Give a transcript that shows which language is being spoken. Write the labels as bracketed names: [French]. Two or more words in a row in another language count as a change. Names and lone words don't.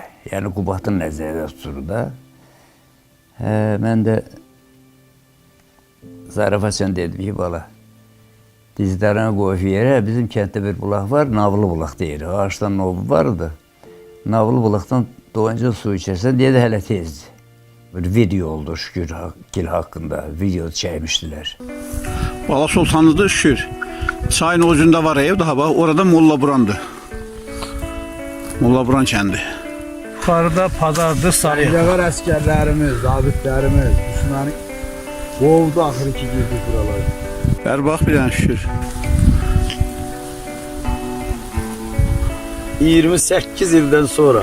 [Azerbaijani] Yəni Qubatın nəzərdə tutur da. Mən də zarafatla dedim ki bala dizlərini qoyub yerə bizim kənddə bir bulaq var, Navlı bulaq deyir. Ağaçdan novu vardı. Navlı bulaqdan doyunca su içərsən dedi hələ tezdir. Bir video oldu Şükür haqqında video çəkmişdilər. Bala Sultanlı'da Şükür. [Turkish] Çayın ucunda var ev daha bak. Orada Molla Buran'dı. Molla Buran kendi. Yukarıda pazardı sarıyor. Var askerlerimiz, zabitlerimiz, düşmanı kovdu ahır ki girdik buraları. Ver bak bir tane Şükür. [Azerbaijani] 28 ildən sonra.